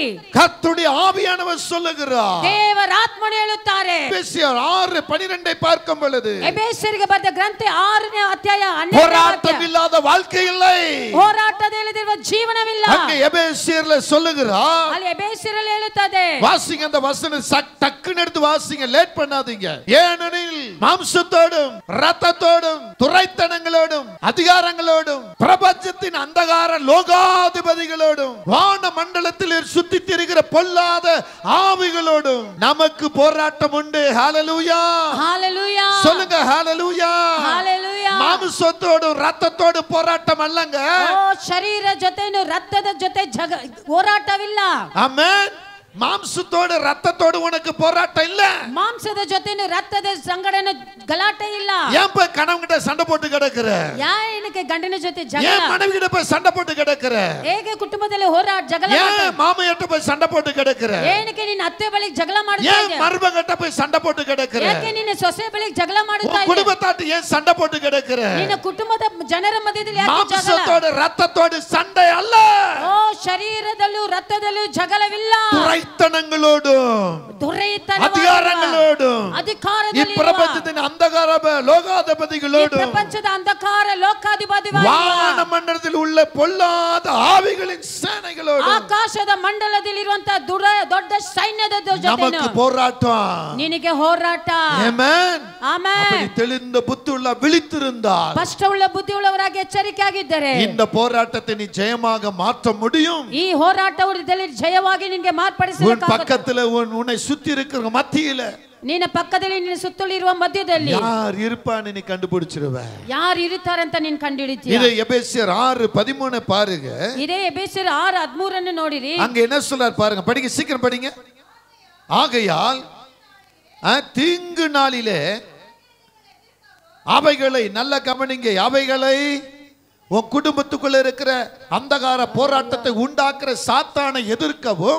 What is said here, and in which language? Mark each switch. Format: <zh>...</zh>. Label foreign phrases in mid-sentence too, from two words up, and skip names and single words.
<ta>கர்த்தருடைய ஆவியானவர் சொல்லுகிறார்.</ta> <kn>ದೇವರ ಆತ್ಮನು ಹೇಳುತ್ತಾರೆ.</kn> <ta>எபேசியர் 6:12 பார்க்கும் பொழுது</ta> <kn>ಎಬೇಸ್ಯರಿಗೆ ಬರೆದ ಗ್ರಂಥ 6ನೇ ಅಧ್ಯಾಯ 12ನೇ</kn> <ta>போராட்டம் இல்லாத வாழ்க்கை இல்லை.</ta> <kn>ಹೋರಾಟದಲ್ಲಿರುವ ಜೀವನವಿಲ್ಲ.</kn> <ta>அங்கே எபேசியர்ல சொல்லுகிறார்.</ta> <kn>ಅಲ್ಲಿ ಎಬೇಸ್ಯರಲ್ಲಿ ಹೇಳುತ್ತದೆ.</kn> <ta>வாசிங்க அந்த வசனம் டக்குன்னு எடுத்து வாசிங்க, லேட் பண்ணாதீங்க. ஏனெனில் மாம்சத்தோடும் இரத்தத்தோடும் துரைத்தனங்களோடும் அதிகாரங்களோடும் பிரபஞ்சத்தின் அந்தகார லோகாதிபதிகளோடும் வான மண்டலத்தில் சுத்தி திரிகிற பொல்லாத ஆவிகளோடும் நமக்கு போராட்டம் உண்டு. ஹalleluya. ஹalleluya. சொல்லுங்க ஹalleluya. ஹalleluya. மாம்சத்தோடும் இரத்தத்தோடும் போராட்டம் அல்லங்க.</ta> <kn>ಓ ಶರೀರ ಜೊತೆನು ರಕ್ತದ ಜೊತೆ ಹೋರಾಟವಿಲ್ಲ. ಆಮೆನ್.</kn> <ta>மாம்சத்தோடு ரத்தத்தோடு உனக்கு போராட்டம் இல்ல.</ta> <kn>மாம்சದ ಜೊತೆನು ರಕ್ತದ ಸಂಗಡನ ಗಲಾಟೆ ಇಲ್ಲ.</kn> <ta>ஏன் போய் கணவன் கிட்ட சண்டை போட்டு கிடக்குற?</ta> <kn>ಯಾಕೆ ಗಂಡನ ಜೊತೆ ಜಗಳ?</kn> <ta>ஏன் மனைவி கிட்ட போய் சண்டை போட்டு கிடக்குற?</ta> <kn>ಹೇಗೆ ಕುಟುಂಬದಲ್ಲಿ ಹೋರಾಟ ಜಗಳ?</kn> <ta>ஏன் மாமியார்ட்ட போய் சண்டை போட்டு கிடக்குற?</ta> <kn>ಏನಕ್ಕೆ ನೀನು ಅತ್ತೆ ಬಳಿಗೆ ಜಗಳ ಮಾಡ್ತಾ</kn> <ta>ஏன்</ta> <kn>ಇದ್ದೀಯ?</kn> <ta>மருமகட்ட போய் சண்டை போட்டு கிடக்குற?</ta> <kn>ಯಾಕೆ ನೀನು ಸೊಸೆ ಬಳಿಗೆ ಜಗಳ ಮಾಡ್ತಾ ಇದ್ದೀಯ?</kn> <ta>குடும்பத்தாட்டு ஏன் சண்டை போட்டு கிடக்குற?</ta> <kn>ನಿನ್ನ ಕುಟುಂಬದ ಜನರ ಮಧ್ಯದಲ್ಲಿ ಯಾಕೆ ಜಗಳ?</kn> <ta>மாம்சத்தோடு ரத்தத்தோடு சண்டை அல்ல.</ta> <kn>ಓ ಶರೀರದಲ್ಲೂ ರಕ್ತದಲ್ಲೂ ಜಗಳವಿಲ್ಲ.</kn> <ta>துரைத்தனங்களோடும் அதிகாரங்களோடும் இப்பிரபஞ்சத்தின் அந்தகார லோகாதிபதிகளோடும்</ta> <kn>ಪ್ರಪಂಚದ ಅಂಧಕಾರ ಲೋಕಾಧಿಪತಿಗಳು</kn> <ta>வான மண்டலத்தில் உள்ள பொல்லாத ஆவிகளின் சேனைகளோடும்</ta> <kn>ಆಕಾಶದ ಮಂಡಲದಲ್ಲಿರುವಂತ ದೊಡ್ಡ ಸೈನ್ಯದ ಜೊತೆ</kn> <ta>நமக்கு போராட்டம்.</ta> <kn>ನಿನಗೆ ಹೋರಾಟ. ಆಮೆನ್. ಆಮೆನ್.</kn> <ta>அப்படி தெளிந்த புத்தியுள்ள விழித்திருந்தால்</ta> <kn>ಸ್ಪಷ್ಟವುಳ್ಳ ಬುದ್ಧಿಯುಳ್ಳವರಾಗಿ ಎಚ್ಚರಿಕೆಯಾಗಿದ್ದರೆ</kn> <ta>இந்த போராட்டத்தை நீ ஜெயமாக மாற்ற முடியும்.</ta> <kn>ಈ ಹೋರಾಟದಲ್ಲಿ ಜಯವಾಗಿ ನಿನಗೆ ಮಾರ್ಪಡಿಸಲಿಕ್ಕಾಗುತ್ತದೆ.</kn> <ta>பக்கத்துல உன்னை சுத்தி இருக்கிற மத்தியில</ta> <kn>ನಿನ್ನ ಪಕ್ಕದಲ್ಲಿ ನಿನ್ನ ಸುತ್ತಲಿರುವ ಮಧ್ಯದಲ್ಲಿ</kn> <ta>யார் இருப்பான்னு நீ கண்டுபிடிச்சிருவ.</ta> <kn>ಯಾರು ಇರುತ್ತಾರೆ ಅಂತ ನೀನು ಕಂಡುಹಿಡಿತೀಯ.</kn> <ta>இது எபேசியர் 6:13 பாருங்க.</ta> <kn>ಇದೇ ಎಬೇಸ್ಯರು 6:13 ಅನ್ನು ನೋಡಿರಿ.</kn> <ta>அங்க என்ன சொல்றார் பாருங்க, படிங்க, சீக்கிரம் படிங்க. ஆகையால் தீங்கு நாளிலே அவைகளை நல்ல கவனிங்க, அவைகளை உன் குடும்பத்துக்குள்ள இருக்கிற அந்தகார போராட்டத்தை உண்டாக்குற சாத்தானை எதிர்க்கவும்</ta>